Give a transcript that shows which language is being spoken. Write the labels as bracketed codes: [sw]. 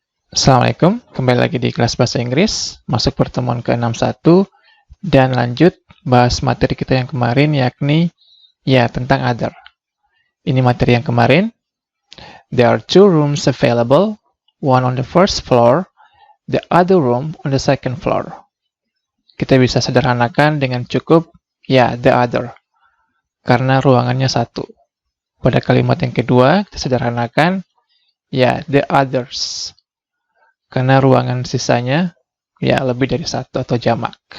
[id] Assalamualaikum, kembali lagi di kelas bahasa Inggris, masuk pertemuan ke-61 dan lanjut bahas materi kita yang kemarin yakni tentang other. Ini materi yang kemarin. [en] There are two rooms available, one on the first floor, the other room on the second floor. [id] Kita bisa sederhanakan dengan cukup the other, karena ruangannya satu. Pada kalimat yang kedua, kita sederhanakan the others, karena ruangan sisanya lebih dari satu atau jamak.